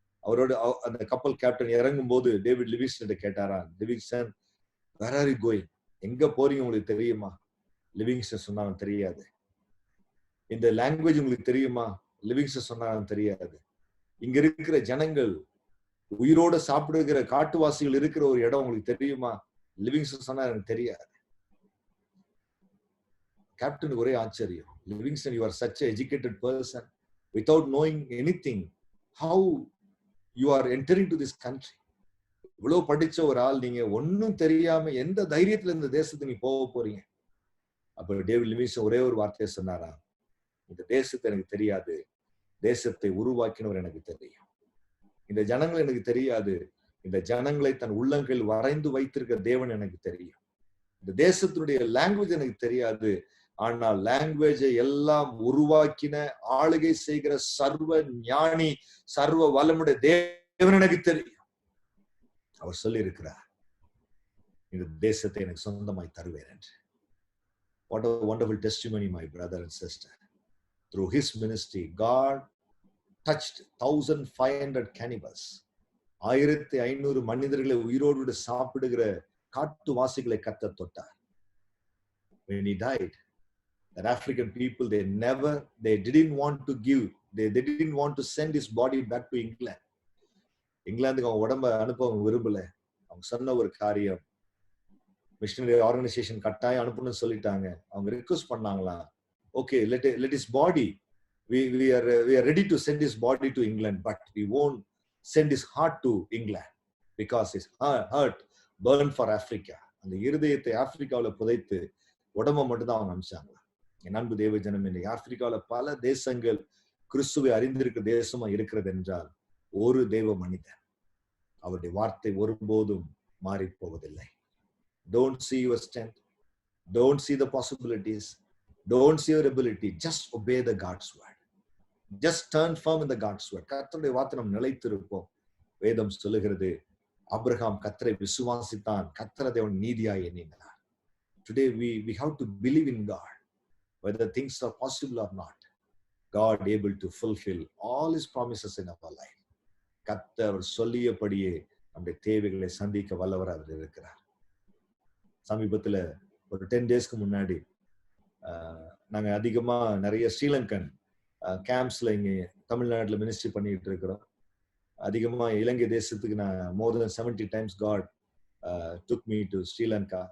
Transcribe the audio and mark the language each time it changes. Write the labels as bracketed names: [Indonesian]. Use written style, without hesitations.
[Tamil] அவரோட அந்த கப்பல் கேப்டன் இறங்கும் போது டேவிட் லிவிங்ஸ்டன் கேட்டாராம், Livingstone, [English] where are you going, [Tamil] எங்க போறீங்க உங்களுக்கு தெரியுமா? லிவிங்ஸ்டன் சொன்னாங்க, தெரியாது. இந்த லாங்குவேஜ் உங்களுக்கு தெரியுமா? லிவிங்ஸ்டன் சொன்னாங்க, தெரியாது. இங்க இருக்கிற ஜனங்கள் உயிரோட சாப்பிடுகிற காட்டுவாசிகள் இருக்கிற ஒரு இடம் உங்களுக்கு தெரியுமா? லிவிங்ஸ்டன் சொன்னா எனக்கு தெரியாது. கேப்டனுக்கு ஒரே ஆச்சரியம், [English] Livingstone, you are such an educated person, without knowing anything, how you are entering to this country? [Tamil] இவ்வளவு படிச்ச ஒரு ஆள், நீங்க ஒன்னும் தெரியாம எந்த தைரியத்துல இந்த தேசத்துக்கு நீ போக போறீங்க? அப்ப டேவிட் லிவிங்ஸ்டன் ஒரே ஒரு வார்த்தையை சொன்னாரா, இந்த தேசத்தை எனக்கு தெரியாது, தேசத்தை உருவாக்கினவர் எனக்கு தெரியும். இந்த ஜனங்கள் எனக்கு தெரியாது, இந்த ஜனங்களை தன் உள்ளங்கையில் வரைந்து வைத்திருக்க தேவன் எனக்கு தெரியும். இந்த தேசத்தினுடைய லாங்குவேஜ் எனக்கு தெரியாது, ஆனால் லாங்குவேஜை எல்லாம் உருவாக்கின, ஆளுகை செய்கிற சர்வ ஞானி, சர்வ வல்லமுடைய தேவன் எனக்கு தெரியும். அவர் சொல்லி இருக்கிறார், இந்த தேசத்தை எனக்கு சொந்தமாய் தருவேன் என்று. [English] What a wonderful testimony, my brother and sister. Through his ministry, God touched 1500 cannibals. [Tamil] 1500 மனிதர்களை உயிரோடு சாப்பிடுகிற காட்டுவாசிகளை கர்த்தர் தொட்டார். [English] When he died, that African people, they didn't want to give, they didn't want to send his body back to England. [Tamil] இங்கிலாந்துக்கு அவங்க உடம்ப அனுப்ப அவங்க விரும்பல. அவங்க சொன்ன ஒரு காரியம், மிஷனரி ஆர்கனைசேஷன் கட்டாயம் அனுப்பணும்னு சொல்லிட்டாங்க. அவங்க request பண்ணாங்களாம், [English] okay, let his body, we are ready to send his body to England, but we won't send his heart to England because his heart burned for Africa. [Tamil] அந்த இருதயத்தை ஆப்பிரிக்காவில புதைத்து உடம்ப மட்டும் தான் அவங்க அனுப்பிச்சாங்க. என் அன்பு தேவ ஜனம், இன்னைக்கு ஆப்பிரிக்காவில பல தேசங்கள் கிறிஸ்துவை அறிந்திருக்கிற தேசமா இருக்கிறது என்றால் ஒரு தேவ மனிதன், அவருடைய வார்த்தை ஒருபோதும் மாறி போவதில்லை. [English] Don't see your strength, don't see the possibilities, don't see your ability, just obey the God's word, just stand firm in the God's word. [Tamil] கர்த்தருடைய வார்த்தை நாம் நிலைத்திருப்போம். வேதம் சொல்லுகிறது, ஆபிரகாம் கர்த்தரை விசுவாசித்தான், கர்த்தரை தேவன் நீதியாய் எண்ணினார். [English] Today we have to believe in God, whether things are possible or not. God able to fulfill all his promises in our life. [Tamil] கர்த்தர் சொல்லியபடியே நம்முடைய தேவைகளை சந்திக்க வல்லவர் அவர் இருக்கிறார். சமீபத்துல ஒரு 10 டேஸ்க்கு முன்னாடி நாங்க அதிகமா நிறைய ஸ்ரீலங்கன் கேம்ப்ஸ்ல இங்க தமிழ்நாட்டுல மினிஸ்ட்ரி பண்ணிட்டு இருக்கிறோம். அதிகமா இலங்கை தேசத்துக்கு நான் [English] More then 70 times God took me to Sri Lanka.